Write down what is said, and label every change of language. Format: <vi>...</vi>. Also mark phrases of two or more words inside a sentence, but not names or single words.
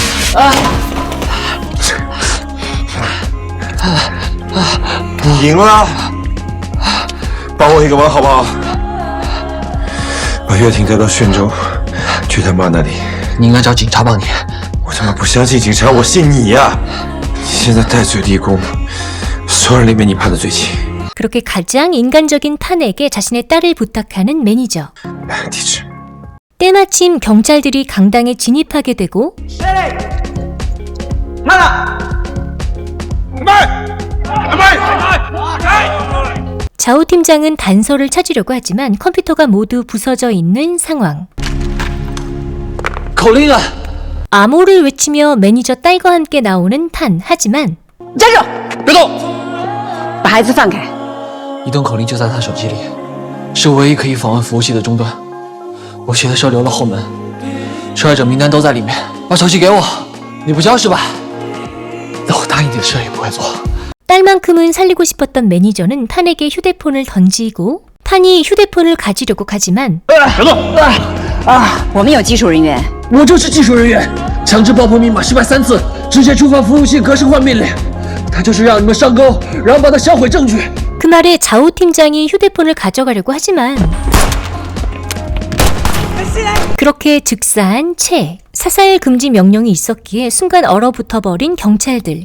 <zh>赢了，帮我一个忙好不好？把乐婷带到宣州，去他妈那里。你应该找警察帮你。我他妈不相信警察，我信你呀！你现在戴罪立功，所有人里面你判的最轻。</zh> <ko>그렇게 가장 인간적인 탄에게 자신의 딸을 부탁하는 매니저. 때마침 경찰들이 강당에 진입하게 되고 자오 팀장은 단서를 찾으려고 하지만 컴퓨터가 모두 부서져 있는 상황. 암호를 외치며 매니저 딸과 함께 나오는 탄. 하지만</ko> <zh>站住！别动！把孩子放开！移动口令就在他手机里，是唯一可以访问服务器的终端。我写的时候留了后门，受害者名单都在里面。把手机给我，你不交是吧？那我答应你的事也不会做。</zh> <ko>딸만큼은 살리고 싶었던 매니저는 탄에게 휴대폰을 던지고 탄이 휴대폰을 가지려고 하지만</ko> <zh>我们有技术人员。我就是技术人员，强制爆破密码失败3次，直接触发服务器格式化命令。他就是让你们上钩，然后把他销毁证据。</zh> <ko>그 말에 자오 팀장이 휴대폰을 가져가려고 하지만 그렇게 즉사한 채 사살 금지 명령이 있었기에 순간 얼어붙어버린 경찰들.</ko>